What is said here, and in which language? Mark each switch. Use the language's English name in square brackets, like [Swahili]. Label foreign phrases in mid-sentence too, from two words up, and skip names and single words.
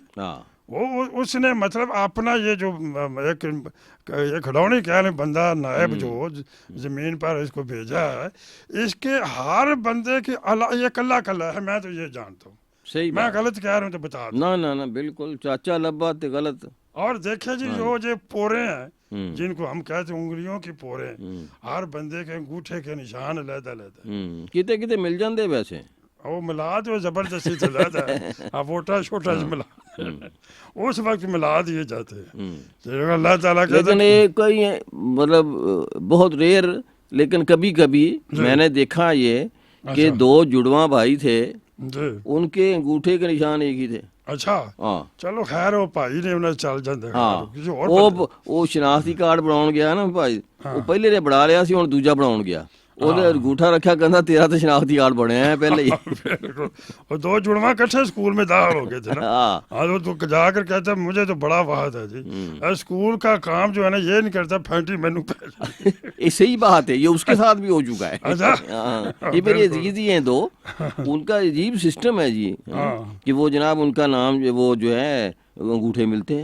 [Urdu] وہ اس نے مطلب اپنا یہ جو ایک کھلونی کہہ لیں بندہ نائب جو زمین پر اس کو بھیجا ہے, اس کے ہر بندے کی یہ کلّا ہے. میں تو یہ جانتا ہوں. صحیح, میں غلط کہہ رہا ہوں تو بتا دوں. [Punjabi] نہ بالکل چاچا لبا تے غلط. [Urdu] اور دیکھیں جی, جو پورے ہیں جن کو ہم کہتے ہیں انگلیوں کی پورے, ہر بندے کے انگوٹھے کے نشان علیحدہ [Punjabi] کتے مل جاندے ویسے. [Urdu] وہ ملا تو زبردستی سے لیتا ہے, اب ووٹا چھوٹا ملا اس وقت ملا دیے جاتے ہیں. اللہ تعالیٰ لیکن ایک کوئی مطلب بہت ریئر, لیکن کبھی کبھی میں نے دیکھا یہ کہ دو جڑواں بھائی تھے, ان کے انگوٹھے کے نشان ایک ہی تھے. [Punjabi] اچھا, چلو خیر, وہ بھائی نے انہیں چل جاندے. وہ شناختی کارڈ بناؤ گیا نا بھائی, وہ پہلے نے بنا لیا سی, ہوں دوجا بناؤ گیا, ਉਹਦੇ ਅੰਗੂਠਾ ਰੱਖਿਆ, ਕਹਿੰਦਾ ਤੇਰਾ ਤਾਂ ਸ਼ਨਾਖਤੀ ਕਾਰਡ ਬਣਿਆ ਹੈ ਪਹਿਲੇ ਹੀ. [Urdu] وہ دو جڑواں کٹھے اسکول میں داخل ہو گئے تھے نا. ہاں, تو جا کر کہتا مجھے تو بڑا وحد ہے جی, اسکول کا کام جو ہے نا یہ نہیں کرتا, پھینٹی مینو پہ. یہ صحیح بات ہے, یہ اس کے ساتھ بھی ہو چکا ہے. یہ میرے عزیز ہی ہیں دو, ان کا عجیب سسٹم ہے جی, کہ وہ جناب ان کا نام وہ جو ہے انگوٹھے ملتے ہیں.